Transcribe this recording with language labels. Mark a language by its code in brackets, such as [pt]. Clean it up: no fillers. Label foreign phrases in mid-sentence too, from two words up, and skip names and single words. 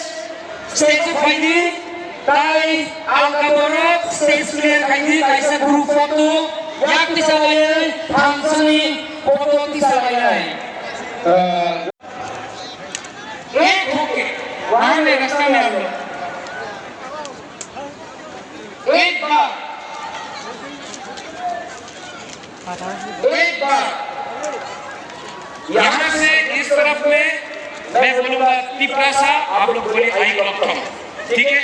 [trp] stage haidi, tai alkaborok [en] stage clear [trp] haidi, kaisa [en] group photo, [trp] yak tisalay, hansani photo tisalay. [hi] एक होके वहाँ में रास्ता में हम लोग एक बार यहाँ से इस तरफ में मैं बोलूंगा तिप्रासा, आप लोग बोले आई कम, ठीक है?